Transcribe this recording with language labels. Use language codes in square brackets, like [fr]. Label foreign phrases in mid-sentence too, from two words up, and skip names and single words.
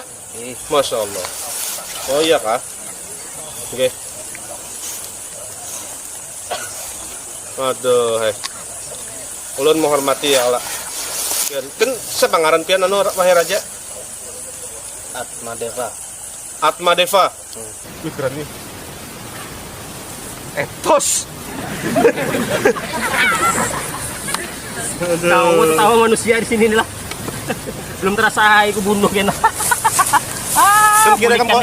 [ar] Eh, ما شاء الله. [id] Oh iya kah? Oke. [bjn] Aduh, ulun menghormati [ar] يا الله. [bjn] Pian, kan siapa ngaran pian anu wahai raja? Atma Deva. Atma Deva. [id] Wih keren nih. Etos. Kau tahu manusia di sini nih lah. [bjn] Belum terasa aku bunuh kena. [id] Kan kira kamu